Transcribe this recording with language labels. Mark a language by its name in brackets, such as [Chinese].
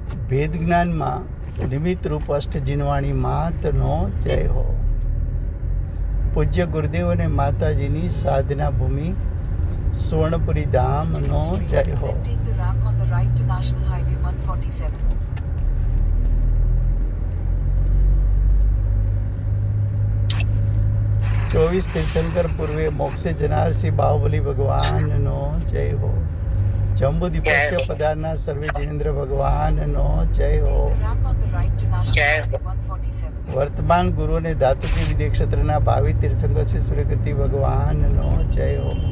[Gujarati] ભેદ જ્ઞાનમાં નિમિત્ત રૂપ અષ્ટજીનવાણી માતનો જય હો. પૂજ્ય ગુરુદેવ અને માતાજીની સાધના ભૂમિ સુવર્ણપુરી ધામનો જય હો. [English] Take the ramp on the right to National Highway 147. [Gujarati] 24 તીર્થંકર પૂર્વે મોક્ષે જનાર શ્રી બાહુબલી ભગવાનનો જય હો. જંબુ દીપસ્ય પધારનાર સર્વે જિનેન્દ્ર ભગવાનનો જય હો. [English] The ramp on the right to National Highway 147. [Gujarati] વર્તમાન ગુરુ અને ધાતુકી વિદ્ય ક્ષેત્રના ભાવિ તીર્થંકર શ્રી સૂર્યકીર્તિ ભગવાનનો જય હો.